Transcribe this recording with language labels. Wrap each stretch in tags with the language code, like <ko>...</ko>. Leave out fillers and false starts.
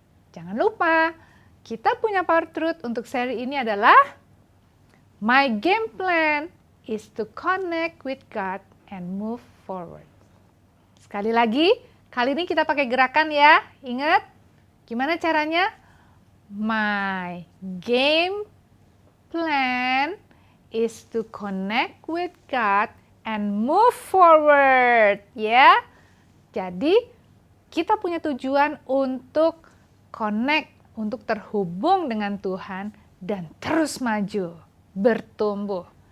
<id>Jangan lupa, kita punya power truth untuk seri ini adalah</id> <en>My game plan is to connect with God and move forward.</en> <id>Sekali lagi, kali ini kita pakai gerakan ya. Ingat, gimana caranya?</id> <en>My game plan is to connect with God and move forward.</en> <id>Ya, jadi kita punya tujuan untuk connect, untuk terhubung dengan Tuhan dan terus maju, bertumbuh.</id>